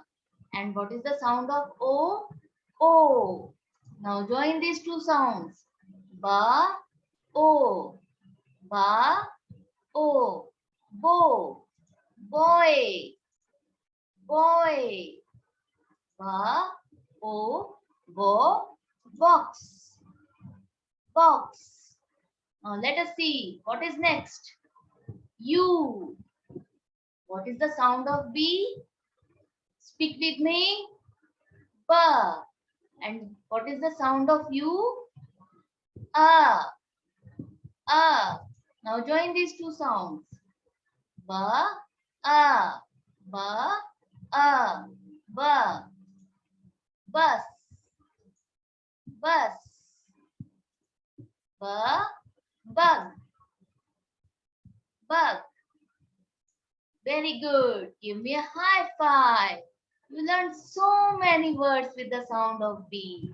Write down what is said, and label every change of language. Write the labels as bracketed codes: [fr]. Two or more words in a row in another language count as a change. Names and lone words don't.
[en] And what is the sound of O? O. Now join these two sounds. Ba, O. Ba, O. Bow. Boy. Boy. Ba. O. Bo. Box. Box. Now let us see what is next. U. What is the sound of B? Speak with me. Ba. And what is the sound of U? A. A. Now join these two sounds. Ba. A. Ba. A. Ba. Bus. Bus. Ba. Bug. Bug. Very good. Give me a high five. You learned so many words with the sound of B.